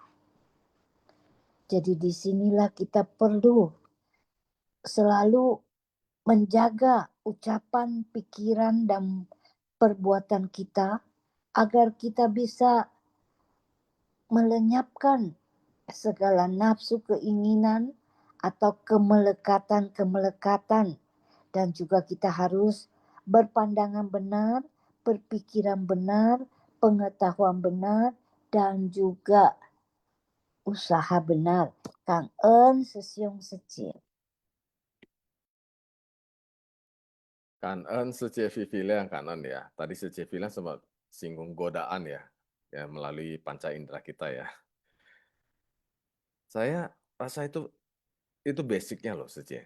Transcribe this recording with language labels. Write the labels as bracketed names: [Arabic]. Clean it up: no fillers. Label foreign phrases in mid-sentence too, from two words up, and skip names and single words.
[Indonesian] Jadi disinilah kita perlu selalu menjaga ucapan, pikiran, dan perbuatan kita agar kita bisa melenyapkan segala nafsu keinginan atau kemelekatan. Dan juga kita harus berpandangan benar, berpikiran benar, pengetahuan benar, dan juga usaha benar. [Vietnamese] Cảm ơn sư siung sư chị. [Indonesian] Kanan Suci Vivile yang kanan ya. Tadi Suci Vivile sempat singgung godaan ya, melalui panca indera kita ya. Saya rasa itu basicnya loh Suci.